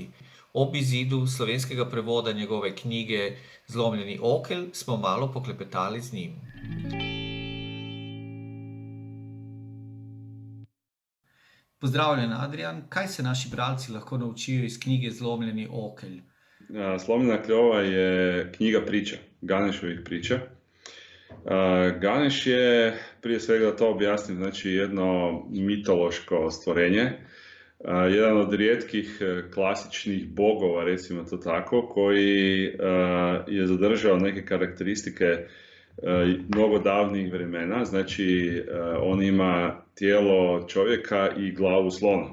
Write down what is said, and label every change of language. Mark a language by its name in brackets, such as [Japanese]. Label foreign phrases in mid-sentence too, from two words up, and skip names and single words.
[Slovenian] Ob izidu slovenskega prevoda njegove knjige Zlomljeni okelj smo malo poklepetali z njim. Pozdravljen, Adrian. Kaj se naši bralci lahko naučijo iz knjige Zlomljeni okelj? [Croatian] Slomljena kljova je knjiga priča, Ganešovih priča. Ganeš je, prije svega da to objasnim, znači jedno mitološko stvorenje, jedan od rijetkih klasičnih bogova, recimo to tako, koji je zadržao neke karakteristike mnogo davnih vremena, znači on ima tijelo čovjeka i glavu slona.